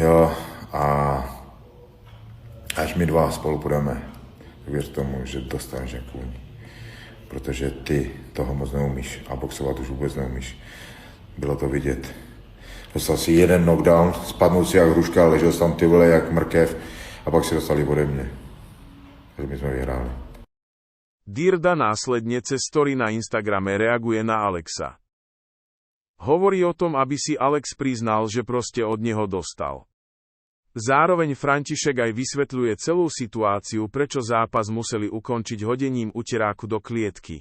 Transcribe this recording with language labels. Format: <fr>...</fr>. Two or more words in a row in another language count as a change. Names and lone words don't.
<cs>Jo, a až my dva spolu půjdeme, tak věř tomu, že dostaneš jak kůň. Protože ty toho moc neumíš a boxovat už vůbec neumíš. Bylo to vidět. Dostal si jeden knockdown, spadnul si jak hruška, ležel tam ty vole jak mrkev a pak si dostali ode mě. Takže my jsme vyhráli.</cs> <sk>Dirda následne cez story na Instagrame reaguje na Alexa. Hovorí o tom, aby si Alex priznal, že proste od neho dostal. Zároveň František aj vysvetľuje celú situáciu, prečo zápas museli ukončiť hodením uteráku do klietky.</sk>